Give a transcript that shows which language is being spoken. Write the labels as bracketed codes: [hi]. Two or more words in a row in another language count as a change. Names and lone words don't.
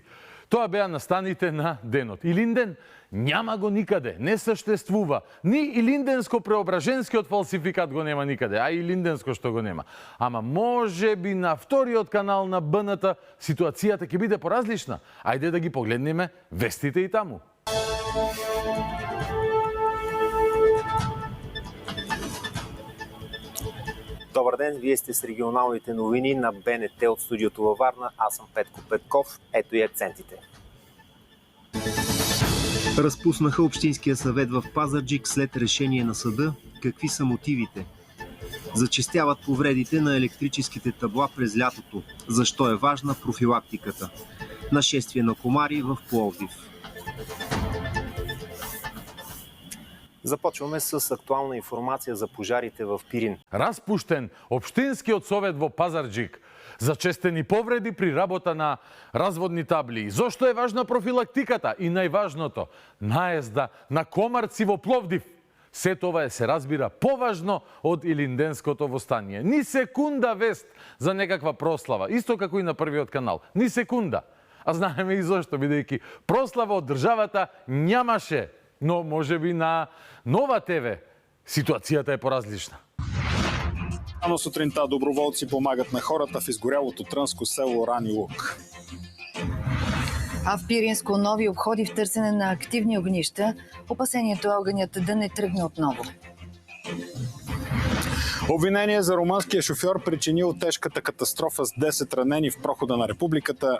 [mk] Тоа беа настаните на денот. Илинден няма го никаде, не съществува. Ни Илинденско-преображенскиот фалсификат го нема никаде, а Илинденско што го нема. Ама може би на 2 канал на БНТ ситуацијата ќе биде поразлична. Ајде да ги погледнеме вестите и таму. [bg] Добър ден, вие сте с регионалните новини на БНТ от студиото във Варна. Аз съм Петко Петков. Ето и акцентите. Разпуснаха Общинския съвет в Пазарджик след решение на съда. Какви са мотивите? Зачестяват повредите на електрическите табла през лятото. Защо е важна профилактиката? Нашествие на комари в Пловдив. Започваме с актуална информация за пожарите в Пирин. [mk] Распуштен Општинскиот совет во Пазарджик. Зачестени повреди при работа на разводни табли. Зошто е важна профилактиката? И најважното, наезда на комарци во Пловдив. Се тоа се разбира поважно од Илинденското востание. Ни секунда вест за некаква прослава, исто како и на првиот канал. Ни секунда. А знаеме и зошто, бидејќи прослава од државата нямаше. Но може би на Нова ТВ ситуацијата е поразлична. [bg] Рано сутринта доброволци помагат на хората в изгорялото трънско село Рани Лук. А в Пиринско нови обходи в търсене на активни огнища. Опасението е огънят да не тръгне отново. Обвинение за румънския шофьор, причинил тежката катастрофа с 10 ранени в прохода на републиката.